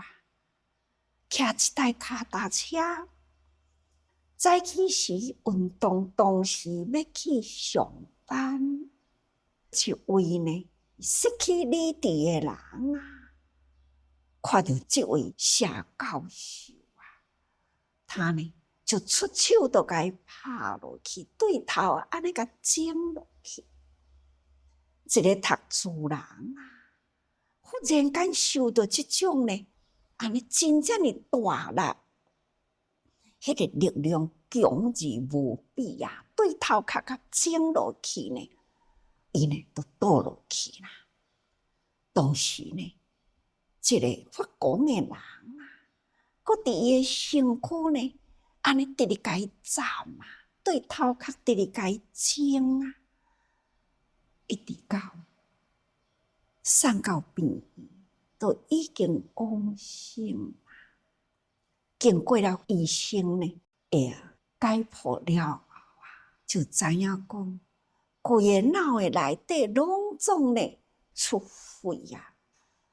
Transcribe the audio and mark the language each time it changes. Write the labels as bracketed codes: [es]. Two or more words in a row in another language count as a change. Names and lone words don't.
[nan] 骑一台脚踏车，早起时运动，同时要去上班，一位呢失去理智的人啊。看到这位社教授啊，他呢就出手就甲伊拍落去，对头安尼甲整落去。一个读书人啊，忽然间受到这种呢，安尼真正的大力，迄个力量强而无比啊，对头壳甲整落去呢，伊呢就倒落去啦。当时呢，这个发光的人啊，搁伫伊的身躯呢，安尼直直甲伊斩啊，对头壳直直甲伊整啊，一直到送到病院，都已经往生啊。经过了医生呢，解剖了后啊，就知影讲，规个脑的内底拢总呢出血啊。